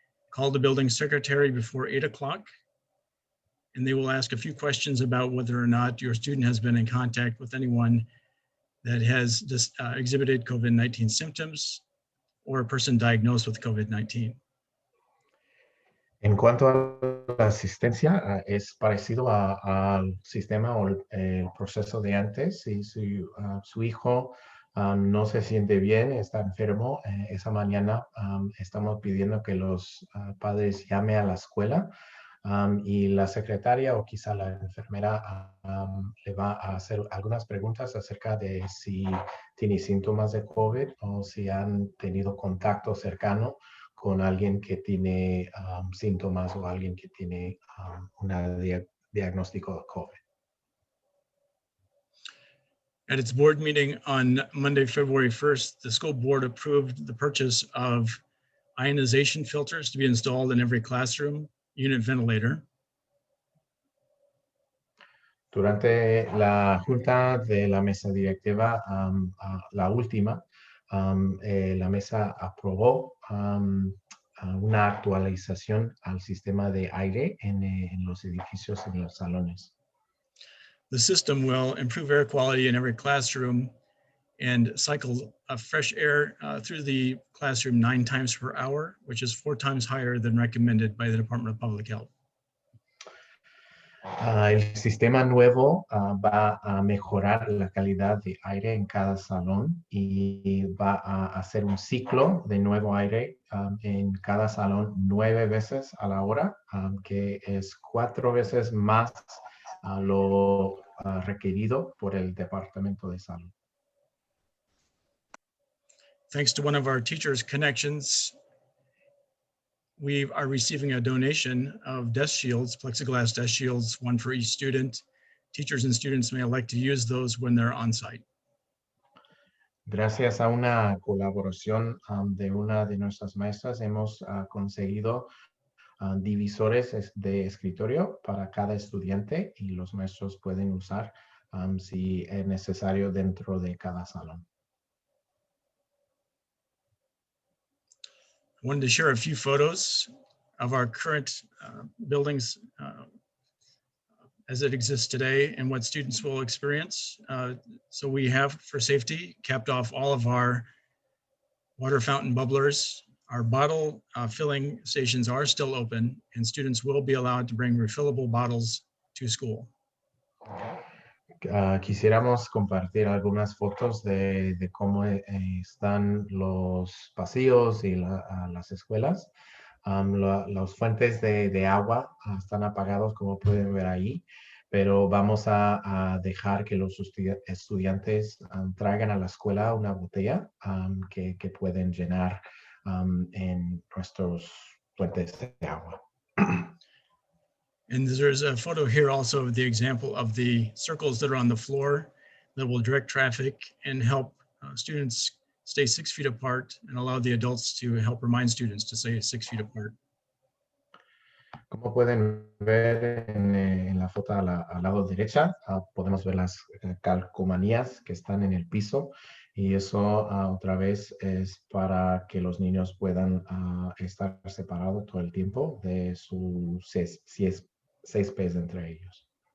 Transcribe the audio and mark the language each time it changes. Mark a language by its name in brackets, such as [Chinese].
[English] Call the building secretary before 8 o'clock, and they will ask a few questions about whether or not your student has been in contact with anyone that has exhibited COVID-19 symptoms or a person diagnosed with COVID-19. [Spanish] En cuanto a la asistencia, es parecido al sistema o el proceso de antes. Si su hijo no se siente bien, está enfermo, esa mañana estamos pidiendo que los padres llamen a la escuela y la secretaria o quizá la enfermera le va a hacer algunas preguntas acerca de si tiene síntomas de COVID o si han tenido contacto cercano con alguien que tiene síntomas o alguien que tiene un diagnóstico de COVID. [English] At its board meeting on Monday, February 1st, the school board approved the purchase of ionization filters to be installed in every classroom unit ventilator. [Spanish] Durante la junta de la mesa directiva, la última, la mesa aprobó una actualización al sistema de aire en los edificios, en los salones. [English] The system will improve air quality in every classroom and cycle fresh air through the classroom 9 times per hour, which is 4 times higher than recommended by the Department of Public Health. [Spanish] El sistema nuevo va a mejorar la calidad de aire en cada salón y va a hacer un ciclo de nuevo aire en cada salón 9 veces a la hora, que es 4 veces más lo requerido por el Departamento de Salud. [English] Thanks to one of our teachers' connections, we are receiving a donation of desk shields, plexiglass desk shields, 1 for each student. Teachers and students may elect to use those when they're on site. [Spanish] Gracias a una colaboración de una de nuestras maestras, hemos conseguido divisores de escritorio para cada estudiante y los maestros pueden usar si es necesario dentro de cada salón. [English] I wanted to share a few photos of our current buildings as it exists today and what students will experience. So we have, for safety, capped off all of our water fountain bubblers. Our bottle filling stations are still open and students will be allowed to bring refillable bottles to school. [Spanish] Quisiéramos compartir algunas fotos de cómo están los pasillos y las escuelas. Las fuentes de agua están apagados, como pueden ver ahí, pero vamos a dejar que los estudiantes traigan a la escuela una botella que pueden llenar en nuestros fuentes de agua. [English] And there's a photo here also of the example of the circles that are on the floor that will direct traffic and help students stay 6 feet apart and allow the adults to help remind students to stay 6 feet apart. [Spanish] Como pueden ver en la foto al lado derecha, podemos ver las calcomanías que están en el piso y eso otra vez es para que los niños puedan estar separados todo el tiempo de sus 6 pies entre ellos.